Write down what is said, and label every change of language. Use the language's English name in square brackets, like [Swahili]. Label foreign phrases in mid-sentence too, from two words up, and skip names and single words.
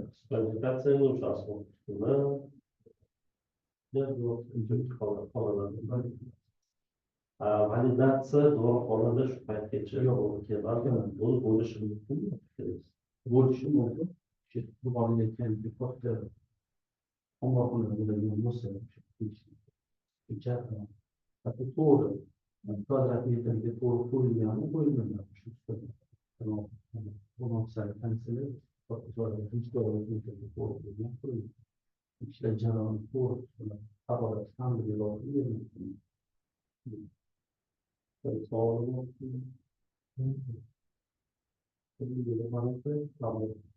[Uzbek] Kvalifikatsiyaning o'sha asosida validatsiya dorixonada shu paytgacha bo'lishi mumkin. Bo'lishi mumkin. Bu olinayotgan katta ommaxonalardan bo'lsa, hatto to'g'ri kvadrat metrga to'g'ri qo'yilganmi, qo'yilmagan. [Turkish] İşte canım bu havalar tam bir yol değil. Sağlıklı bir varlıkta sağlıklı